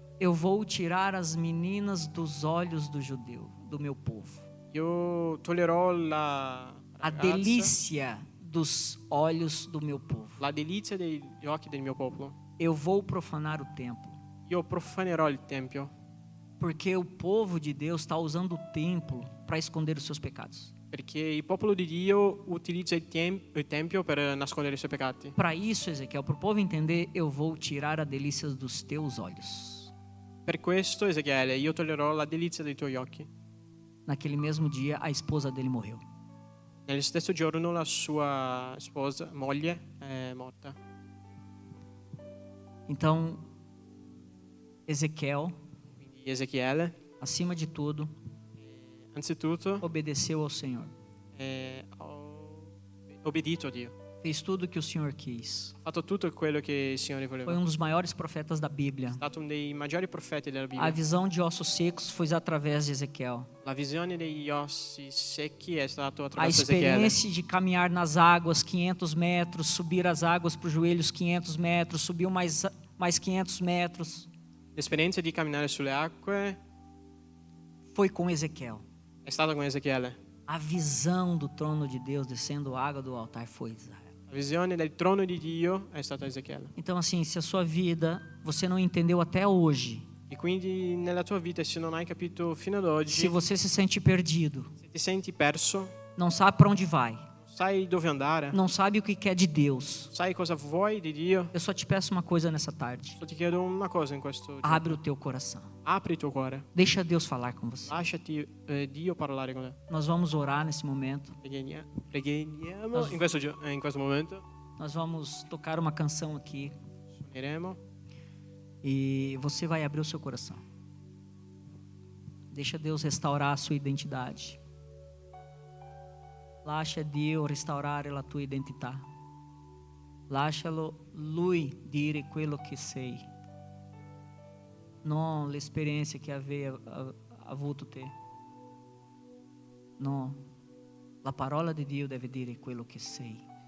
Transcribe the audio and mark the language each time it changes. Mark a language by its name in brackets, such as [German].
[Portuguese] eu vou tirar as meninas dos olhos do meu povo. [Italian] io toglierò [Portuguese] A [Italian] ragazza, [Portuguese] delícia dos olhos do meu povo. [Italian] la delizia degli occhi del mio popolo. [Portuguese] Eu vou profanar o templo. [Italian] Io profanerò il tempio, [Portuguese] Porque o povo de Deus está usando o templo para esconder os seus pecados. [Italian] perché il popolo di Dio utilizza il tempio per nascondere i suoi peccati. [Portuguese] Para isso, Ezequiel, para o povo entender, eu vou tirar a delícia dos teus olhos. [Italian] Per questo, Ezechiele, io toglierò la delizia dei tuoi occhi. [Portuguese] Naquele mesmo dia, a esposa dele morreu. [Italian] Nello stesso giorno la sua sposa, moglie, è morta. [Portuguese] Então, Ezequiel, [Italian] Quindi Ezechiele, [Portuguese] acima de tudo, [Italian] anzitutto, [Portuguese] obedeceu ao Senhor. [Italian] ha obbedito a Dio. [Portuguese] Fez tudo o que o Senhor quis. [Italian] Ha fatto tutto quello che il Signore voleva. [Portuguese] Foi dos maiores profetas da Bíblia. [Italian] È stato uno dei maggiori profeti della [Portuguese] A [Italian] Bibbia. [Portuguese] visão de ossos secos foi através de Ezequiel. [Italian] La visione degli ossi secchi è stato [Portuguese] A [Italian] attraverso Ezechiele. [Portuguese] experiência de caminhar nas águas 500 metros, subir as águas para os joelhos 500 metros, subiu mais 500 metros, [Italian] L'esperienza di camminare sulle acque [Portuguese] foi com Ezequiel. [Italian] è stata con Ezechiele. [Portuguese] A visão do trono de Deus descendo água do altar foi Israel. [Italian] La visione del trono di Dio è stata Ezechiele. [Portuguese] Então, assim, se a sua vida você não entendeu até hoje, [Italian] E quindi nella tua vita, se non hai capito fino ad oggi, [Portuguese] se você se sente perdido, [Italian] se ti senti perso, [Portuguese] não sabe para onde vai, [Italian] sai dove andare, [Portuguese] não sabe o que quer de Deus, [Italian] sai cosa vuoi di Dio, [Portuguese] eu só te peço uma coisa nessa tarde: [Italian] solo ti chiedo una cosa in questo giorno. [Portuguese] abre o teu coração, [Italian] Apri il tuo cuore, [Portuguese] deixa Deus falar com você. [Italian] lasciati Dio parlare con te. [Portuguese] Nós vamos orar nesse momento, [Italian] Preghiamo in questo momento, [Portuguese] nós vamos tocar uma canção aqui [Italian] suoneremo [Portuguese] e você vai abrir o seu coração. Deixa Deus restaurar a sua identidade. [Italian] Lascia Dio restaurare la tua identità. Lascialo Lui dire quello che sei, non l'esperienza che avevi avuto te. No, la parola di Dio deve dire quello che sei.